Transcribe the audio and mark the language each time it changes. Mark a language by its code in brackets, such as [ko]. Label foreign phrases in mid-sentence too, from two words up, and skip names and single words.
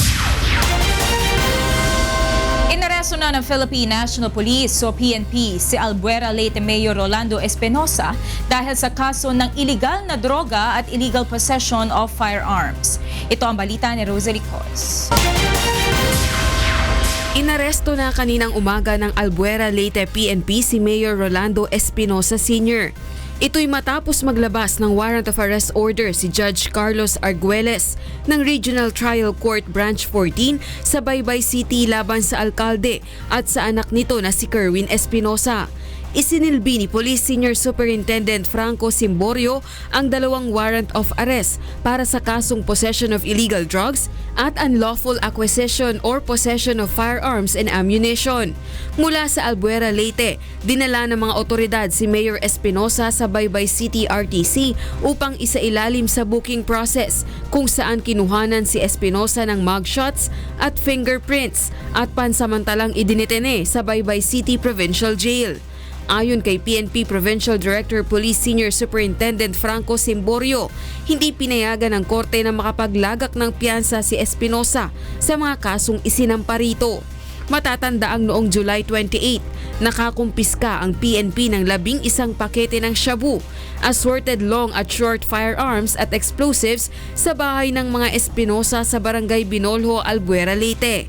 [tl] Inaresto na ng Philippine National Police o PNP si Albuera Leyte Mayor Rolando Espinosa dahil sa kaso ng illegal na droga at [en] illegal possession of firearms. [tl] Ito ang balita ni Rosalie Cos. Inaresto na kaninang umaga ng Albuera Leyte PNP si Mayor Rolando Espinosa Sr. Ito'y matapos maglabas ng [en] warrant of arrest order [tl] si Judge Carlos Arguelles ng Regional Trial Court Branch 14 sa Baybay City laban sa alkalde at sa anak nito na si Kerwin Espinosa. Isinilbi ni Police Senior Superintendent Franco Simborio ang 2 [en] warrant of arrest [tl] para sa kasong [en] possession of illegal drugs [tl] at [en] unlawful acquisition or possession of firearms and ammunition. [tl] Mula sa Albuera, Leyte, dinala ng mga otoridad si Mayor Espinosa sa Baybay City RTC upang isailalim sa [en] booking process [tl] kung saan kinuhanan si Espinosa ng mugshots at fingerprints at pansamantalang idinitene sa Baybay City Provincial Jail. Ayon kay PNP Provincial Director Police Senior Superintendent Franco Simborio, hindi pinayagan ng korte na makapaglagak ng piyansa si Espinosa sa mga kasong isinampa rito. Matatandaang noong July 28, nakakumpiska ang PNP ng 11 pakete ng shabu, [en] assorted long [tl] at [en] short firearms [tl] at explosives sa bahay ng mga Espinosa sa Barangay Binolho, Albuera, Leyte.